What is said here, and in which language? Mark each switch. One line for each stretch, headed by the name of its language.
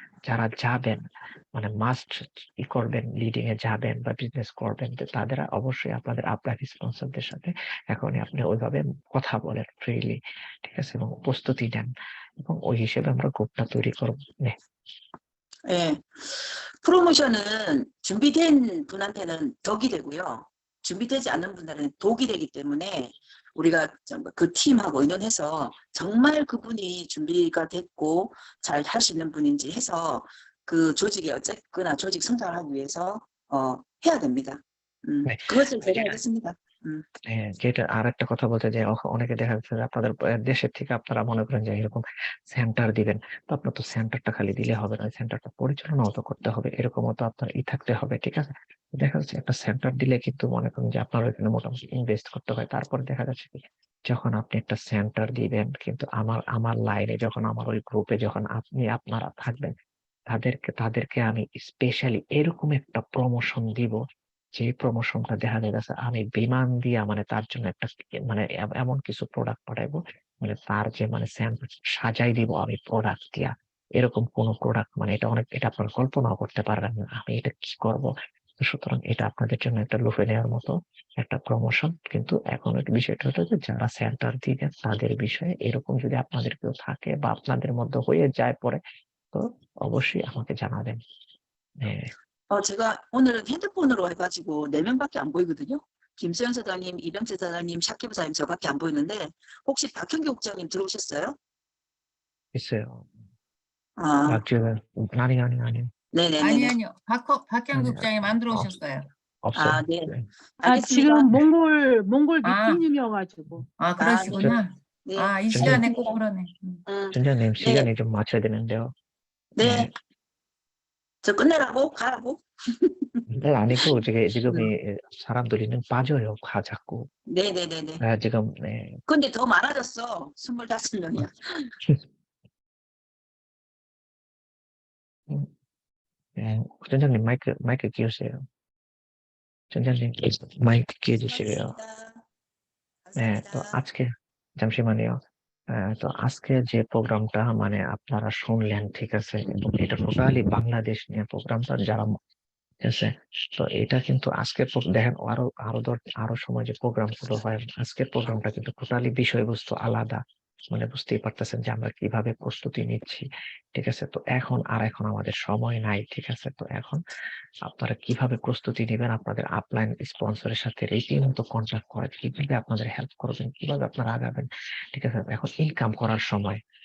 Bangla: যারা যাবেন মানে মাস্ট করবেন, লিডিং এ যাবেন বা বিজনেস করবেন, তো তাদের অবশ্যই আপনাদের আপলাইন স্পন্সরদের সাথে এখনই আপনি ওইভাবে কথা বলেন ফ্রিলি, ঠিক আছে? এবং প্রস্তুতি নেন এবং ওই হিসেবে আমরা গ্রুপটা তৈরি করব।
Korean: 네. 예. 프로모션은 준비된 분한테는 덕이 되고요. 준비되지 않은 분들은 독이 되기 때문에 우리가 그 팀하고 의논해서 정말 그분이 준비가 됐고 잘 할 수 있는 분인지 해서 그 조직이 어쨌거나 조직 성장을 하기 위해서 해야 됩니다. 네. 그것을 제가
Bangla: যেটা
Korean: 하겠습니다.
Bangla: হ্যাঁ, যেটা আরেকটা কথা বলতে যে অনেকে দেখা যাচ্ছে যে আপনাদের দেশের থেকে আপনারা মনে করেন যে এরকম সেন্টার দিবেন। তো আপনার তো সেন্টারটা খালি দিলে হবে না। সেন্টারটা পরিচালনাও তো করতে হবে। এরকমও তো আপনার থাকতে হবে। ঠিক আছে? দেখা যাচ্ছে একটা সেন্টার দিলে কিন্তু মনে করেন যে আপনার ওইখানে মোটামুটি ইনভেস্ট করতে হয়। তারপরে দেখা যাচ্ছে কি যখন আপনি একটা সেন্টার দিবেন কিন্তু আমার লাইনে যখন আমার ওই গ্রুপে যখন আপনারা থাকবেন তাদেরকে আমি স্পেশালি এরকম একটা প্রমোশন দিব যে প্রমোশনটা দেখা যাচ্ছে আমি বিমান দিয়া মানে তার জন্য একটা মানে এমন কিছু প্রোডাক্ট পাঠাইবো মানে তার যে মানে স্যাম্পল সাজাই দিব আমি প্রোডাক্ট দিয়া এরকম কোন প্রোডাক্ট মানে এটা আপনারা কল্পনাও করতে পারবেন না আমি এটা কি করব। তো সুতরাং এটা আপনাদের জন্য একটা লুফে নেওয়ার মতো একটা প্রমোশন। কিন্তু এখন একটা বিষয়টা হলো যে যারা সেন্টার দিবেন তাদের বিষয়ে এরকম যদি আপনাদের কেউ থাকে বা আপনাদের মধ্যে হয়ে যায় পরে তো অবশ্যই আমাকে জানাবেন। হ্যাঁ,
Korean: 제가 오늘은 핸드폰으로 해가지고 4명밖에 안 보이거든요. 김수현 사장님, 이병재 사장님, 샤키브 사장님 저밖에 안 보이는데 혹시 박현규 국장님 들어오셨어요? 있어요. 아, 낙지는 아니. 네네네네. 아니요. 박현 아니, 국장님 안 들어오셨어요. 없어요. 아, 네. 네. 알겠습니다. 지금 몽골 아. 미팅 중이어가지고. 그러시구나. 네. 이 시간에 꼭 알겠습니다. 그러네. 전장님 네. 시간이 좀 맞춰야 되는데요. 네. 네. 저 끝내라고? 가라고? 네, 아니고 지금 이 사람들이는 빠져요. 자꾸. 네네네네. 지금 네. 근데 더 많아졌어. 25명이야. 네. 전장님 마이크 끼우세요. 전장님 마이크 끼워주시고요. 네, 또
Bangla: আজকে
Korean: 잠시만요.
Bangla: তো আজকে যে প্রোগ্রামটা মানে আপনারা শুনলেন ঠিক আছে এবং এটা টোটালি বাংলাদেশ নিয়ে প্রোগ্রামটা যারা ঠিক আছে তো এটা কিন্তু আজকের দেখেন আরো সময় যে প্রোগ্রাম গুলো হয় আজকের প্রোগ্রামটা কিন্তু টোটালি বিষয়বস্তু আলাদা মানে বুঝতেই পারতেছেন যে আমরা কিভাবে প্রস্তুতি নিচ্ছি ঠিক আছে তো এখন আমাদের সময় নাই ঠিক আছে তো এখন আপনারা কিভাবে প্রস্তুতি নেবেন আপনাদের আপলাইন স্পন্সরের সাথে রীতিমতো কন্ট্যাক্ট করে কিভাবে আপনাদের হেল্প করবেন কিভাবে আপনারা আগাবেন ঠিক আছে এখন ইনকাম করার সময়